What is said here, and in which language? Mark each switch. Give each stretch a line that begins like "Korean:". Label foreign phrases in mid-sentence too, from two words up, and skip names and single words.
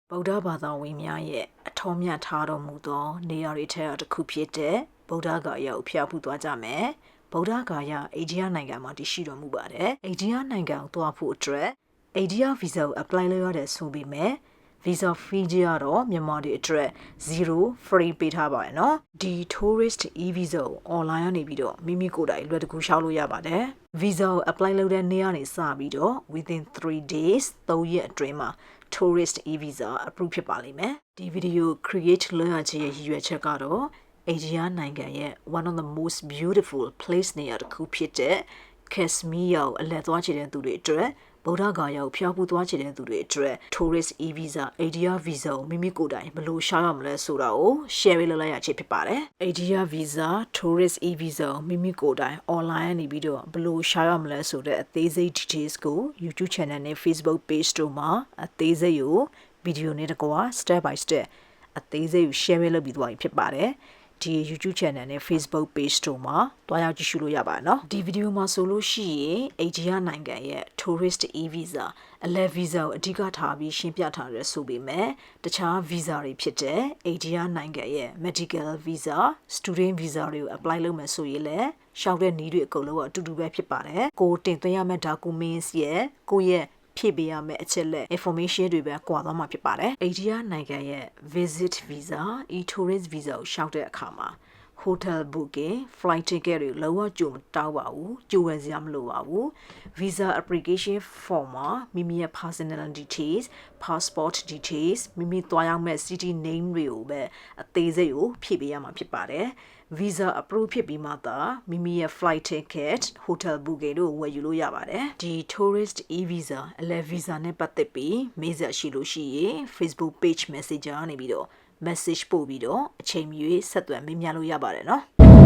Burmese: ဗုဒ္ဓဘာသာဝင်များရဲ့အထောမြတ်ထားတော်မူသောနေရာတွေထဲတစ်ခုဖြစ်တဲ့ဗုဒ္ဓဂါယာကိုဖျားဖူးသွားကြမယ်။ဗုဒ္ဓဂါယာအိန္ဒိယနိုင်ငံမှာတည်ရှိတော်မူပါတယ်။အိန္ဒိယနိုင်ငံကိုသွားဖို့အတွက်အိန္ဒိယဗီဇာကို apply လုပ်ရတဲ့ဆိုပေမဲ့
English: visa fee
Burmese: ကြီးကတော့မြန်မာတွေအတွက်0 free ပေးထားပါရနော်။ဒီ
English: tourist e-visa
Burmese: ကို online ကနေပြီးတော့မိမိကိုယ်တိုင်လွယ်တကူရှောက်လို့ရပါတယ်။ visa ကို apply လုပ်တဲ့နေ့ကနေစပြီးတော့
English: within 3 days
Burmese: 3 ရက်အတွ င်းမှာ
English: tourist e-visa approve
Burmese: ဖြစ်ပါလိမ့်မယ်။ဒီဗီဒီယို create လုပ်ရခြင်းရဲ့ရည်ရွယ်ချက်ကတော့အိန္ဒိယနိုင်ငံရဲ့
English: one of the most beautiful place
Burmese: နေရာတစ်ခုဖြစ်တဲ့ Kashmir ကိုအလည်သွားချင်တဲ့သူတွေအတွက်ဗုဒ္ဓဂါယာကိုဖျားဖူးသွားချင်တဲ့သူတွေအတွက်
English: tourist e-visa
Burmese: အိန္ဒိယ visa ကိုမိမိကိုယ်တိုင်ဘယ်လိုရှာရမလဲဆိုတာကို share လုပ်လိုက်ရခြင်းဖြစ်ပါတယ်။အိန္ဒိယ
English: visa tourist e-visa
Burmese: ကို မိမိကိုယ်တိုင် online နေပြီးတော့ဘယ်လိုရှာရမလဲဆိုတဲ့အသေးစိတ် details ကို YouTube channel နဲ့ Facebook page တို့မှာအသေးစိတ်ကိုဗီဒီယိုနဲ့တကွာ
English: step by step
Burmese: အသေးစိတ်ကို share လုပ်ပြီးသွားပြီဖြစ်ပါတယ်။ဒီ YouTube channel နဲ့ Facebook page တို့မှာတွားရောက်ကြည့်ရှုလို့ရပါ နော်ဒီဗီဒီယိုမှာဆိုလို့ရှိရင်အိန္ဒိယနိုင်ငံရဲ့
English: tourist e-visa
Burmese: အလဲ visa ကိုအဓိကထားပြီးရှင်းပြထားရဲဆိုပေမဲ့တခြား visa တွေဖြစ်တဲ့အိန္ဒိယနိုင်ငံရဲ့
English: medical visa student visa
Burmese: တွေကို apply လုပ်မယ်ဆိုရင်လည်းရှောက်တဲ့နည်းတွေအကုန်လုံးကအတူတူပဲဖြစ်ပါတယ်ကိုတင်သွင်းရမယ့် documents ရဲ့ကိုရဲ့ဖြည့်ပေးရမယ့်အချက်လက် information တွေပဲ ကွာသွားမှာဖြစ်ပါတယ်အိန္ဒိယနိုင်ငံရဲ့
English: visit visa e-tourist visa
Burmese: ကိုရှောက်တဲ့အခါမှာ
English: hotel booking flight ticket
Burmese: တွေလုံးဝကြိုမတောင်းပါ ဘူးကြိုဝယ်စရာမလိုပါဘူး
English: visa application form
Burmese: မှာမိမိရဲ့
English: personal details passport details
Burmese: မိမိသွားရောက်မဲ့
English: city name
Burmese: တွေကိုပဲအသေးစိတ်ကိုဖြည့်ပေးရမှာဖြစ်ပါတယ်
English: visa approve
Burmese: ဖြစ်ပြီးမှသာမိမိရဲ့
English: flight ticket hotel booking
Burmese: တို့ဝယ်ယူလို့ရပါတယ်ဒီ
English: tourist e-visa
Burmese: အလဲ visa နဲ့ပတ်သက်ပြီးမေးစရာရှိလို့ရှိရင် Facebook page messenger ကနေပြီးတော့ message ပို့ပြီးတော့အချိန်မီဆက်သွယ်မေးမြန်းလို့ရပါတယ်နော်